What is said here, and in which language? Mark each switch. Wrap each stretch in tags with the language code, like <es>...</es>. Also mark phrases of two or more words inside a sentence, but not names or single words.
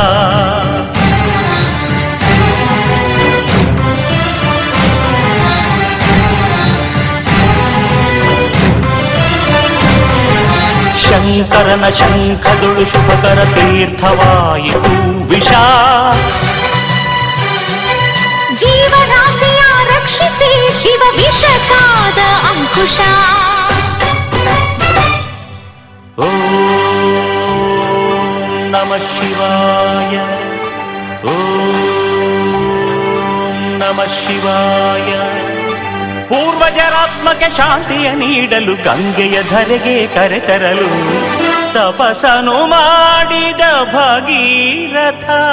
<kn>ಶಂಕರನ ಶಂಖದುಳು ಶುಭಕರ ತೀರ್ಥವಾಯಿತು ವಿಷ. ಜೀವರಾಶಿಯ ರಕ್ಷಿಸಿ ಶಿವ ವಿಷಕಾದ ಅಂಕುಶ.</kn> <sa>ಓಂ ನಮಃ ಶಿವಾಯ, ಓಂ ನಮಃ ಶಿವಾಯ.</sa> <kn>ಪೂರ್ವಜರಾತ್ಮಕ್ಕೆ ಶಾಂತಿಯ ನೀಡಲು ಗಂಗೆಯ ಧರೆಗೆ ಕರೆತರಲು ತಪಸ್ಸನು ಮಾಡಿದ ಭಗೀರಥ.</kn>